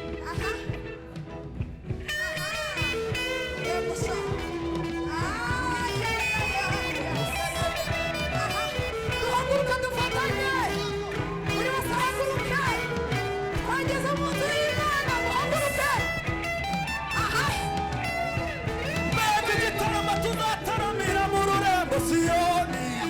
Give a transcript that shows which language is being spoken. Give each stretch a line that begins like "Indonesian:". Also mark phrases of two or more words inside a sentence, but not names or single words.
Kinyarwanda: Aha. Aha. Yego sha.
English: Ah, yeah, yeah, yeah, yeah. Aha.
Kinyarwanda: Duhaguruke dufatanye. Buri wese ahaguruke. Twageze mu nzu y'Imana, muhaguruke. Aha. Mbega igitaramo tuzataramira mu rurembo Siyoni.